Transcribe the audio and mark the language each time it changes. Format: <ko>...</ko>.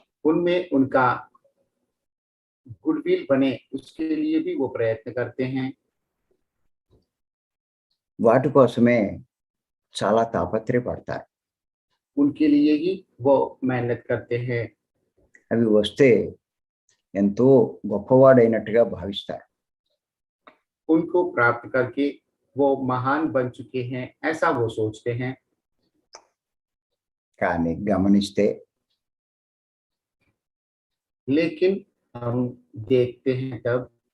<hi>उनमें उनका गुडविल बने उसके लिए भी वो प्रयत्न करते हैं।</hi> <te>వాటి కోసమే చాలా తాపత్రయపడతారు.</te> <hi>उनके लिए ही वो मेहनत करते हैं।</hi> <te>అవి వస్తే ఎంతో గొప్పవాడైనట్టుగా భావిస్తారు.</te> <hi>उनको प्राप्त करके वो महान बन चुके हैं ऐसा वो सोचते हैं।</hi> <te>కానీ గమనిస్తే</te> <hi>लेकिन हम देखते हैं तब</hi>